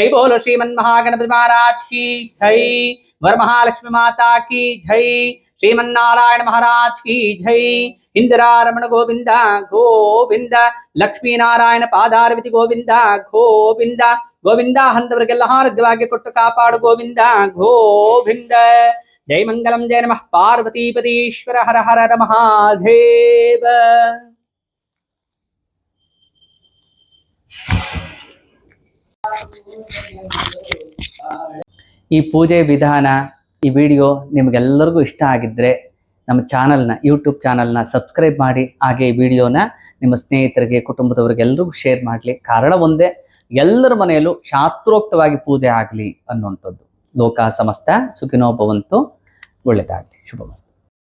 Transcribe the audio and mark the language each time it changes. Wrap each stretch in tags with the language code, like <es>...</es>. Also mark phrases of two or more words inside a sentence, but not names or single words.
<hi>बोलो श्रीमन्महागणपति महाराज की जय वरमहालक्ष्मी माता की जय श्रीमन्नारायण महाराज की जय इंदिरारमण गोविंद गोविंद लक्ष्मी नारायण पादारविति गोविंद गोविंद गोविंद</hi> <kn>ಹಂತವರಿಗೆಲ್ಲ ಆರೋಗ್ಯವಾಗಿ ಕೊಟ್ಟು ಕಾಪಾಡು</kn> <hi>ಗೋವಿಂದ ಗೋವಿಂದ जय मंगलम जय नमः पार्वतीपतीश्वर हर हर महादेव</hi> <kn>ಈ ಪೂಜೆ ವಿಧಾನ ಈ ವಿಡಿಯೋ ನಿಮಗೆಲ್ಲರಿಗೂ ಇಷ್ಟ ಆಗಿದ್ರೆ ನಮ್ಮ ಚಾನಲ್ನ ಯೂಟ್ಯೂಬ್ ಚಾನಲ್ನ ಸಬ್ಸ್ಕ್ರೈಬ್ ಮಾಡಿ ಹಾಗೆ ಈ ವಿಡಿಯೋನ ನಿಮ್ಮ ಸ್ನೇಹಿತರಿಗೆ ಕುಟುಂಬದವರಿಗೆ ಎಲ್ಲರಿಗೂ ಶೇರ್ ಮಾಡಲಿ ಕಾರಣ ಒಂದೇ ಎಲ್ಲರ ಮನೆಯಲ್ಲೂ ಶಾಸ್ತ್ರೋಕ್ತವಾಗಿ ಪೂಜೆ ಆಗಲಿ ಅನ್ನುವಂಥದ್ದು</kn> <sa>ಲೋಕ ಸಮಸ್ತ ಸುಖಿನೋ ಭವಂತು</sa> <kn>ಒಳ್ಳೆಯದಾಗಲಿ ಶುಭಮಸ್ತು</kn>